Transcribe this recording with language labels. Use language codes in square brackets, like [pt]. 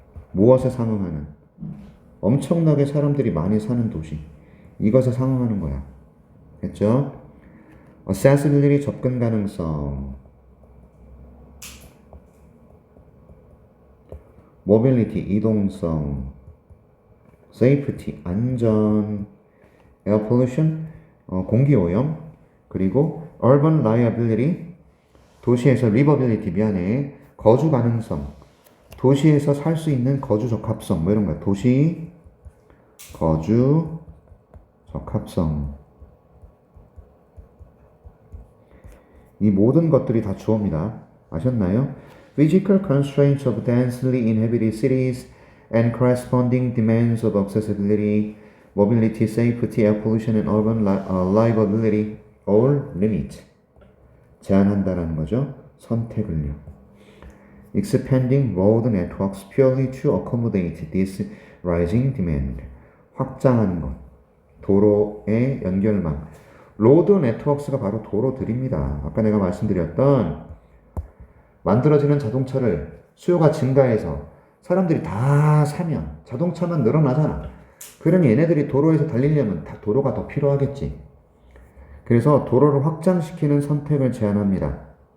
[ko] 무엇에 상응하는? 엄청나게 사람들이 많이 사는 도시. 이것에 상응하는 거야. 됐죠? accessibility, 접근 가능성. mobility, 이동성. safety, 안전. [en] air pollution, [ko] 공기오염. 그리고 [en] urban liability, [ko] 도시에서 livability, 미안해. 거주 가능성. 도시에서 살 수 있는 거주 적합성. 뭐 이런 거야. 도시 거주 적합성. 이 모든 것들이 다 주어입니다. 아셨나요? [en] Physical constraints of densely inhabited cities and corresponding demands of accessibility, mobility, safety, air pollution, and urban livability all limit. [ko] 제한한다라는 거죠. 선택을요. [en] Expanding road networks purely to accommodate this rising demand. [ko] 확장하는 것. 도로의 연결망. 로드 네트워크가 바로 도로들입니다. 아까 내가 말씀드렸던 만들어지는 자동차를 수요가 증가해서 사람들이 다 사면 자동차만 늘어나잖아. 그러니 얘네들이 도로에서 달리려면 다 도로가 더 필요하겠지. 그래서 도로를 확장시키는 선택을 제안합니다.